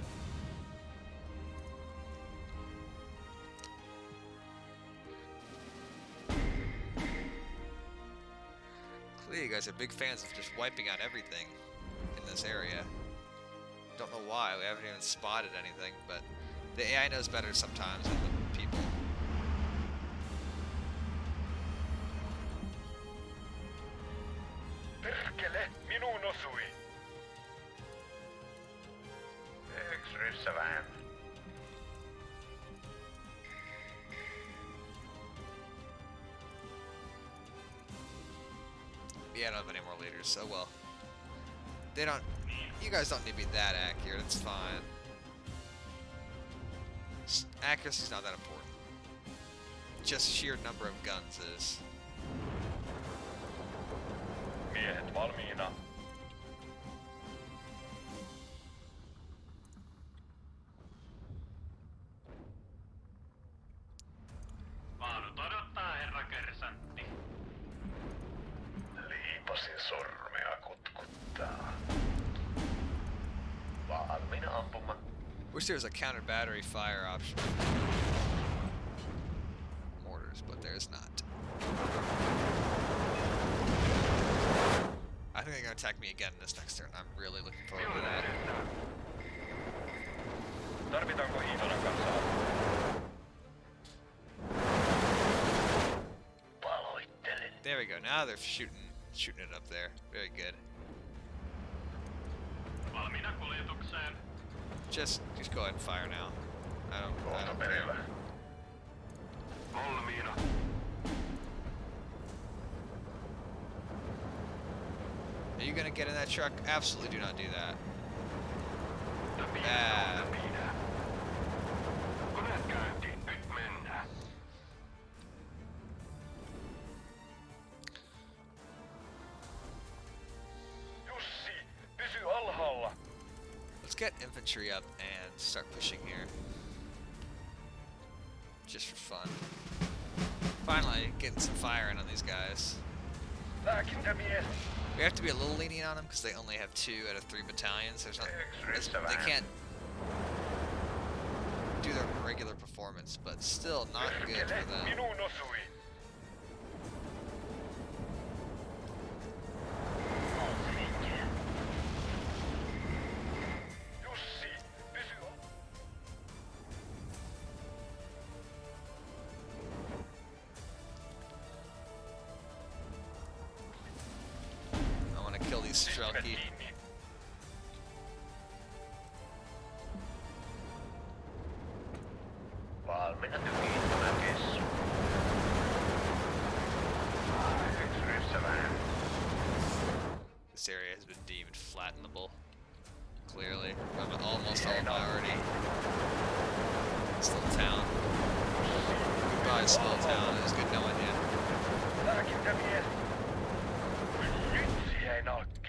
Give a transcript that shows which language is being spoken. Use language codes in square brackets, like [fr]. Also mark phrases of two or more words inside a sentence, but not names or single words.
[en] Clearly you guys are big fans of just wiping out everything in this area. Don't know why, we haven't even spotted anything, but the AI knows better sometimes than the people. [fi] Perkele, minuun osui. Yksi ryssä vähän. [en] Yeah, I don't have any more leaders, so well. They don't... You guys don't need to be that accurate, it's fine. Accuracy's not that important. Just sheer number of guns is. [fi] Miehet valmiina. Vaanut odottaa, herra kersantti. Liipasin sormea kutkuttaa. Valmiina ampumaan. [en] Wish there was a counter battery fire option. Mortars, but there's not. I think they're gonna attack me again this next turn. I'm really looking forward to that. [fi] Tarvitaanko Hiitolan kanssa? Paloittelen. [en] There we go. Now they're shooting it up there. Very good. [fi] Valmiina kuljetukseen. [en] Just go ahead and fire now. I don't care. [fi] Valmiina. [en] Are you gonna get in that truck? Absolutely do not do that. Bad. [fi] Koneet käyntiin, nyt mennään. Jussi, pysy alhaalla. [en] Let's get infantry up and start pushing here. Just for fun. Finally, getting some fire in on these guys. [fi] Lääkintämies. [en] We have to be a little lenient on them because they only have 2 out of 3 battalions. There's not, they can't do their regular performance, but still not good for them. [fi] Minuun osui. Jussi, pysy [en] I want to kill these Strelki. [fi] Valmiina tykittämään kessu. Yksi ryssä vähän. [en] This area has been deemed flattenable. Clearly, I'm almost all priority. This little town. Goodbye, small town. It was good knowing you. [fi] Lääkintämies. Nyt jäi nalkkiin.